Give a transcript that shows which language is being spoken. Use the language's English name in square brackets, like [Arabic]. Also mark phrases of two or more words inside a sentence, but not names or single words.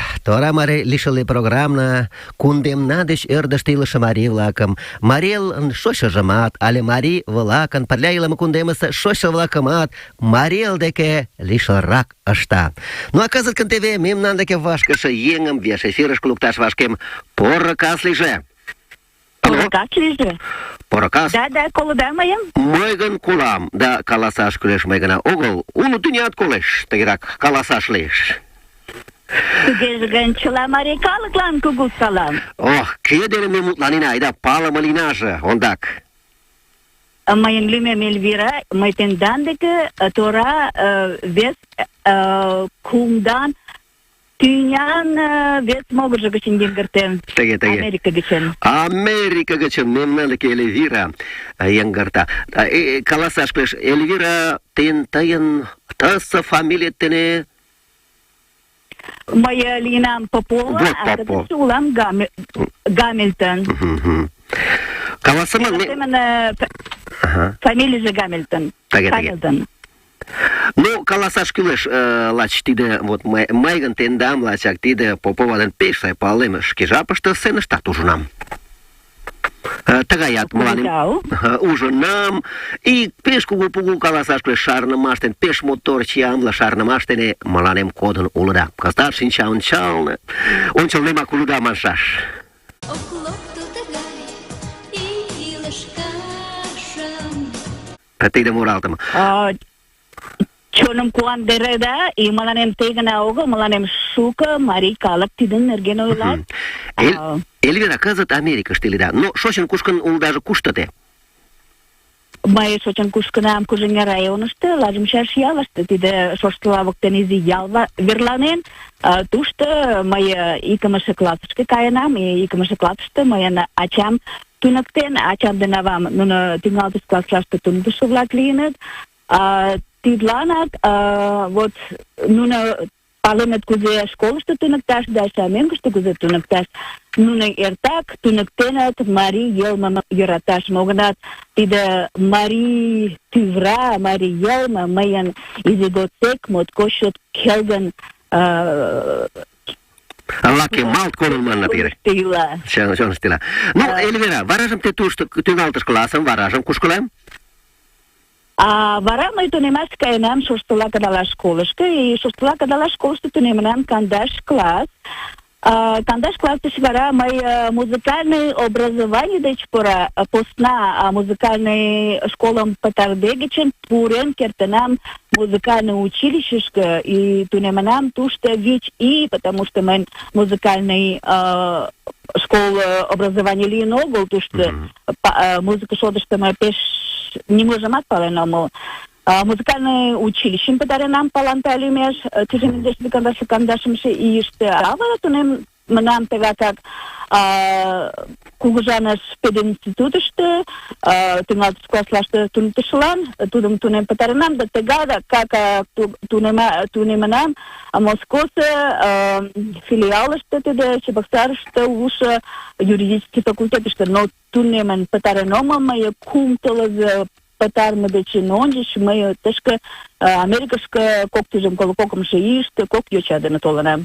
[Mari] Тора маре лишили програмна, кундем надыш ӧрдыштилыше марий-влакым. Марел шочшыжымат, але марий влакын пырля илыме кундемысе шочшо-влакымат марел деке лишылрак ышта. Ну а кызыт гын теве мемнан деке вашкыше еҥым веш эфирышке лукташ вашкем. Поро кас лийже. Поро кас лийже. Поро кас. Да, колыда мыйым? Мый гын колам, да каласаш кӱлеш мый гына огыл. Уло тӱнят колеш, тыгерак каласаш лиеш. Тугеже гын чыла марий калыклан кугу салам. Ох, кӧ дене ме мутланена, айда палыме лийнаже, ондак. Мыйын лӱмем Эльвира, мый тендан деке тора вес кумдан тӱнян вес могыржо гычын йыҥгыртем. Тыге. Америка гычын. Америка гычын мемнан деке Эльвира йыҥгырта. Каласаш кӱлеш, Эльвира, тыйын тысе фамилиет дене... Мый лийынам Попова, Вот а Попов. кызытше улам Гамильтон. Каласыман... Семын фамилийже Гамильтон. Тыге. Гамильтон. Ну, каласаш кӱлеш, лач тиде, вот мый гын тендам лачак тиде Попова ден пеш сай палем, шке жапыште сценыштат ужынам. Тыгаят мыланем ужынам, и пеш кугу каласаш кӱлеш шарнымаштен, пеш мотор чиямле шарнымаш дене мыланем кодын улыда. Кызытат шинча ончылнемак улыда маншаш. Тиде муралтыме. Чоным куандыреда, и мыланем тый гына огыл, мыланем шуко марий калык тидын нерген ойлат. Эльвира, кызыт Америкыште иледа, но шочын-кушкын улдаже кушто те? Мый шочын-кушкынам Кужеҥер районышто, Лажымчаш ялыште, тиде Шоштыла воктен изи ял верланен. Тушто мый икымше классышке каенам, и икымше классыште мыйын ачам туныктен, ачам ден авам нуно тӱҥалтыш класслаште туныктышо-влак лийыныт. Тидланак вот нуно паленыт кузе школышто туныкташ, да мӧҥгыштӧ кузе туныкташ. Нуно эртак туныктеныт марий йылмым йӧраташ. Могынат тиде марий тӱвра, марий йылме мыйын изи годсек моткоч чот келгын Лакемалт колын манна пире. Чонышто ила. Ну, Эльвира, варажым те тушто тӱҥалтыш классым, варажым кушкылем? Вара мый тунемаш каенам Шоштыла кыдалаш школышко, и Шоштыла кыдалаш школышто тунемынам кандаш класс. Кандаш класс деч вара мый [Russian] музыкальный образование [Mari] деч посна музыкальный школым пытарыде гычын пурен кертынам музыкальный училищышке, и тунемынам тушто 5 ий, [Russian] потому что [Mari] мыйын [Russian] музыкальный школ образование [Mari] лийын огыл, тушто музыка шотышто мый пеш ниможымат пален омыл. Музыкальный училищем пытаренам Паланта лӱмеш 1992 ийыште. А вара тунемынам тыгакак Кугыжаныш пединститутышто, тӱҥалтыш класслаште туныктышылан, тудым тунем пытаренам, да тыгадак как тунемынам Москосе филиалыште, тиде Чебоксарыште улшо юридический факультетыште, но тунемын пытарен омыл, мый кум тылзе пытарыме дечын ончыч мый тышке Америкышке кок тӱжем коло кокымшо ийыште кок йоча дене толынам.